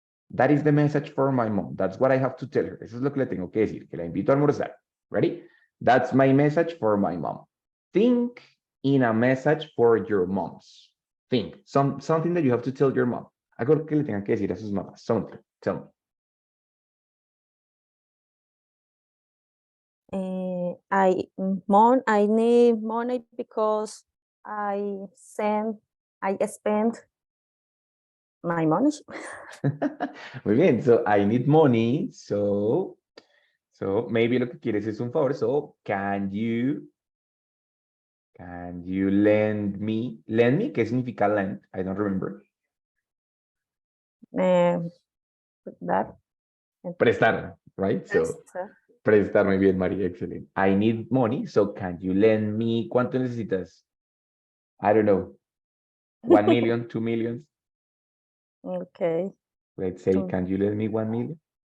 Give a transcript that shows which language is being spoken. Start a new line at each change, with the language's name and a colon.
English: That is the message for my mom. That's what I have to tell her.
Spanish: Eso es lo que le tengo que decir, que la invito a almorzar.
English: Ready? That's my message for my mom. Think in a message for your moms. Think something that you have to tell your mom.
Spanish: Algo que le tengan que decir a sus mamás.
English: Something. Tell me. I need money because I spend my money.
Spanish: Muy bien.
English: So I need money. So maybe
Spanish: lo que quieres es un favor.
English: So can you lend me? Lend me?
Spanish: ¿Qué significa lend?
English: I don't remember. That.
Spanish: Prestar, right? So prestar, muy bien, María, excelente.
English: I need money, so can you lend me?
Spanish: ¿Cuánto necesitas?
English: I don't know. 1 million, 2 million. Okay. Let's say, can you lend me 1 million?